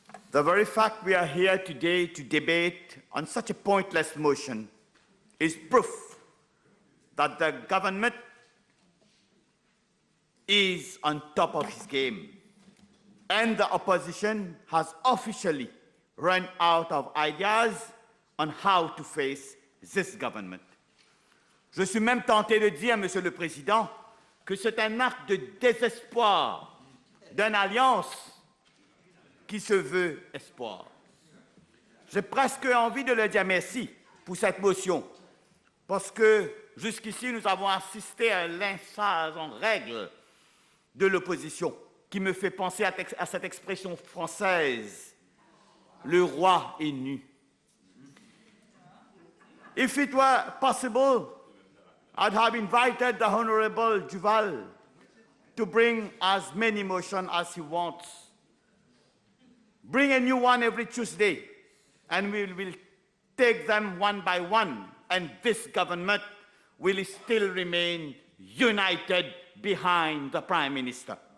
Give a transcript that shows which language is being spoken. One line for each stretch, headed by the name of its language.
English: The very fact we are here today to debate on such a pointless motion is proof that the government is on top of his game, and the opposition has officially run out of ideas on how to face this government.
French: Je suis même tenté de dire, Monsieur le Président, que c'est un acte de désespoir d'une alliance qui se veut espoir. J'ai presque envie de leur dire merci pour cette motion, parce que jusqu'ici, nous avons assisté à un lynchage en règle de l'opposition, qui me fait penser à cette expression française, le roi est nu.
English: If it were possible, I'd have invited the Honourable Duval to bring as many motions as he wants. Bring a new one every Tuesday, and we will take them one by one, and this government will still remain united behind the Prime Minister.